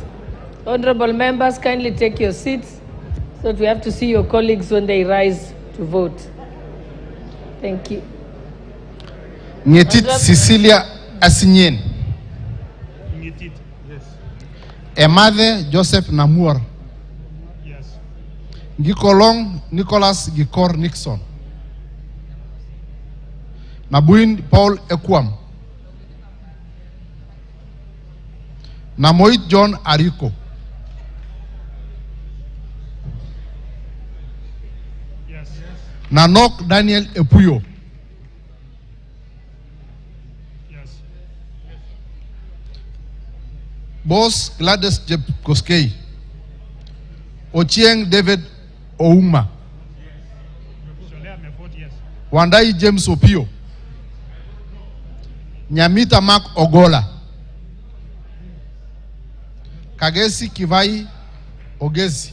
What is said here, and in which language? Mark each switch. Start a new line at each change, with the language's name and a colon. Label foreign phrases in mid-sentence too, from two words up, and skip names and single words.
English: Honorable members, kindly take your seats so that we have to see your colleagues when they rise to vote. Thank you. Ngetit Cecilia Asinyen, Ngetit, yes. Emade Joseph Namur, Yes. Gikolong Nicholas Gikor Nixon, Nabuin Paul Ekwam, Namoit John Ariko, Yes. Nanok Daniel Epuyo, Yes. Boss Gladys Jeb Koskei, Ochieng David Ouma, Sholea Mefort, yes. Wandai James Opio, Nyamita Mark Ogola, Kagesi Kivai Ogezi,